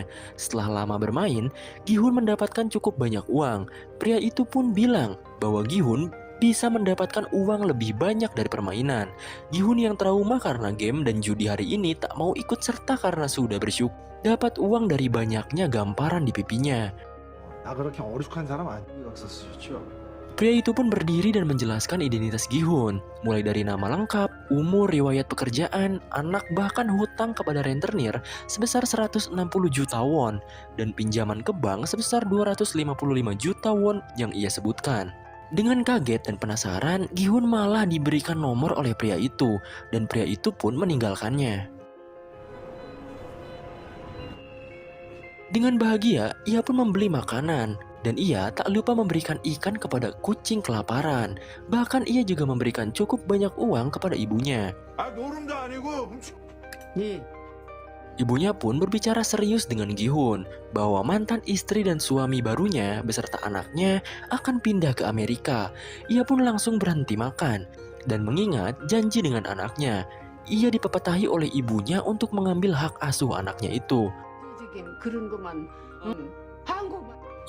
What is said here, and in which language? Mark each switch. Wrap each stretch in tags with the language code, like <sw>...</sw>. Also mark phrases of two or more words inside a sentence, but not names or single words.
<id>Setelah lama bermain, Gi-hun mendapatkan cukup banyak uang. Pria itu pun bilang bahwa Gi-hun bisa mendapatkan uang lebih banyak dari permainan. Gi-hun yang trauma karena game dan judi hari ini tak mau ikut serta karena sudah bersyukur dapat uang dari banyaknya gamparan di pipinya.</id> <ko>나 그렇게 어리숙한 사람 아니야. 썼었죠.</ko> <id>Pria itu pun berdiri dan menjelaskan identitas Gi-hun, mulai dari nama lengkap, umur, riwayat pekerjaan, anak, bahkan hutang kepada rentenir sebesar 160 juta won, dan pinjaman ke bank sebesar 255 juta won yang ia sebutkan. Dengan kaget dan penasaran, Gi-hun malah diberikan nomor oleh pria itu, dan pria itu pun meninggalkannya. Dengan bahagia, ia pun membeli makanan, dan ia tak lupa memberikan ikan kepada kucing kelaparan. Bahkan ia juga memberikan cukup banyak uang kepada ibunya.</id> <ko>아 노름도 아니고 훔치.</ko> <id>Ibunya pun berbicara serius dengan Gi-hun bahwa mantan istri dan suami barunya beserta anaknya akan pindah ke Amerika. Ia pun langsung berhenti makan dan mengingat janji dengan anaknya. Ia dipepetahi oleh ibunya untuk mengambil hak asuh anaknya itu.</id>